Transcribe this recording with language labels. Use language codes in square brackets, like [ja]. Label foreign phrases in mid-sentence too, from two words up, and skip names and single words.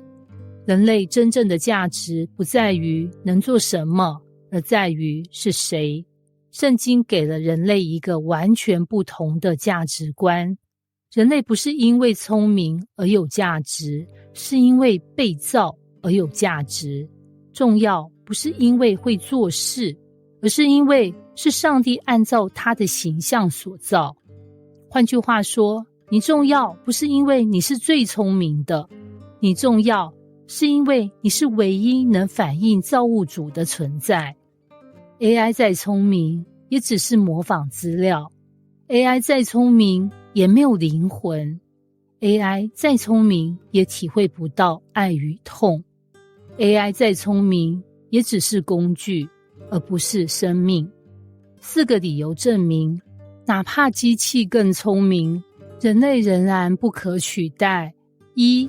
[zh] 人類真正的價值不在於能做什麼，而在於是誰。聖經給了人類一個完全不同的價值觀。人類不是因為聰明而有價值，是因為被造而有價值。重要不是因為會做事，而是因為是上帝按照他的形象所造。換句話說，你重要不是因為你是最聰明的，你重要是因為你是唯一能反映造物主的存在。AI 再聰明，也只是模仿資料。AI 再聰明，也沒有靈魂。AI 再聰明，也體會不到愛與痛。AI 再聰明，也只是工具，而不是生命。4個理由證明，哪怕機器更聰明，人類仍然不可取代。1.